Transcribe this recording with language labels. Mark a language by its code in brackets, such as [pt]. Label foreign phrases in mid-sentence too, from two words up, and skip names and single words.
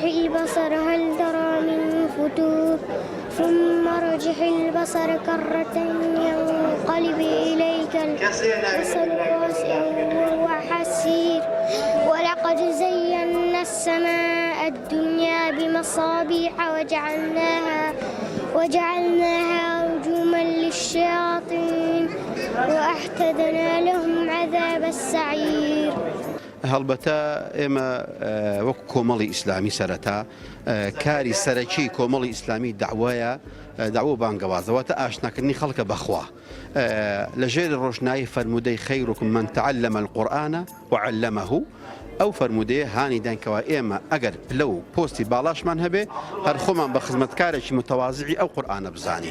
[ar] البصر هل ترى من فتور ثم ارجح البصر كرتين ينقلب إليك البصر خاسئا وهو حسير ولقد زينا السماء الدنيا بمصابيح وجعلناها رجوما للشياطين وأعتدنا لهم عذاب السعير. [ckb] هەڵبەتە ئێمە وەکو کۆمەڵی ئیسلامی سەرەتا کاری سەرەکی کۆمەڵی ئیسلامی داوایە داوە بانگەوازەوەتە ئاشناکردنی خەڵکە بەخوا لە ژێر ڕۆژنایی فەرمودەی [ar] خەیرکم من تعلم القورآن وعلمه [ckb] ئەو فەرمودەیە هانی دانکەوە ئێمە ئەگەر پلە و پۆستی باڵاشمان هەبێ هەر خۆمان بە خزمەتکارێکی متەوازعی ئەو قورئانە بزانین.